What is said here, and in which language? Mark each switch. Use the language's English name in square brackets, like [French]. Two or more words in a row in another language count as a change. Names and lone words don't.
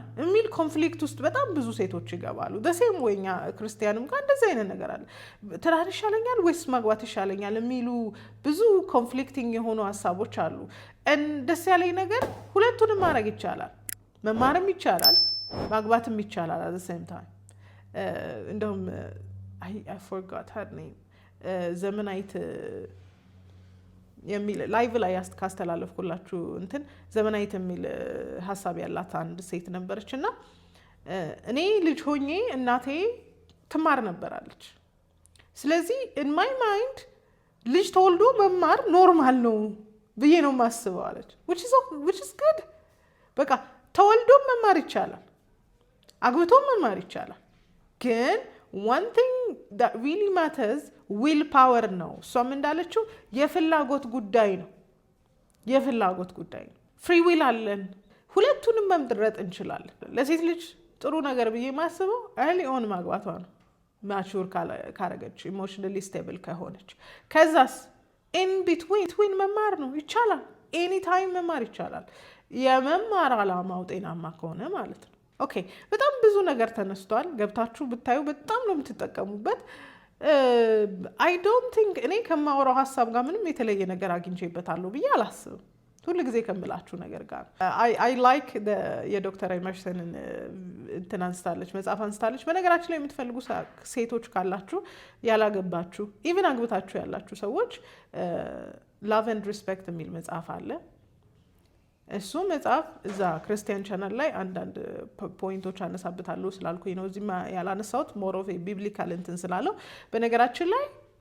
[Amharic] የሚል ኮንፍሊክት ውስጥ በጣም ብዙ ሴቶች ይገባሉ። ደሴም ወይኛ ክርስቲያንም ጋር እንደዚህ አይነት ነገር አለ። ትዳር ይሻለኛል ወይስ ማግባት ይሻለኛል የሚሉ ብዙ ኮንፍሊክቲንግ የሆኑ ሀሳቦች አሉ። ደስ ያለኝ ነገር ሁለቱንም ማድረግ ይቻላል። መማርም ይቻላል፣ ማግባትም ይቻላል። [English] at the same time [Amharic] እንደውም [English] I forgot her name [Amharic] ዘመናዊት የሚል ላይቭ ላይ ካስተላለፍኩላችሁ እንትን ዘመናዊት የሚል ሀሳብ ያላት አንድ ሴት ነበረችና እኔ ልጅ ሆኜ እናቴ ትማር ነበራለች። ስለዚህ [English] in my mind [Amharic] ልጅ ተወልዶ መማር ኖርማል ነው ብዬ ነው የማስበው አለች። [English] which is good። [Amharic] በቃ ተወልዶ መማር ይቻላል፣ አግብቶ መማር ይቻላል። ግን [English] one thing that really matters will power [Amharic] ነው። እሷም እንዳለችው የፍላጎት ጉዳይ ነው። የፍላጎት ጉዳይ ነው። ፍሪ ዊል አለን። ሁለቱንም መምረጥ እንችላለን። ለሴት ልጅ ጥሩ ነገር ብዬ ማስበው [English] early on [Amharic] ማግባቷ ነው። ማቹር ካረገች [English] emotionally stable [Amharic] ከሆነች ከዛስ [English] in between [Amharic] መማር ነው ይቻላል። [English] any time [Amharic] መማር ይቻላል። የመማር ዓላማው ጤናማ ከሆነ ማለት ነው። ኦኬ በጣም ብዙ ነገር ተነስቷል። ገብታችሁ ብታዩ በጣም ነው የምትጠቀሙበት። [English] I don't think [Amharic] እኔ ከማወራው ሀሳብ ጋር ምንም የተለየ ነገር አግኝቼበታለሁ ብዬ አላስብም። ሁሉ ጊዜ ከምላችሁ ነገር ጋር [English] I like [Amharic] የዶክተር ኤመርሰንን እንትን አንስታለች፣ መጽሐፍ አንስታለች። በነገራችን ላይ የምትፈልጉ ሴቶች ካላችሁ ያላገባችሁ ኢቭን አግብታችሁ ያላችሁ ሰዎች ላቭ ኤንድ ሪስፔክት የሚል መጽሐፍ አለ። እሱ መጽሐፍ እዛ ክርስቲያን ቻናል ላይ አንዳንድ ፖይንቶች አነሳብታለሁ ስላልኩኝ ነው እዚህ ያላነሳሁት። [English] more of biblical [Amharic] እንትን ስላለው በነገራችን ላይ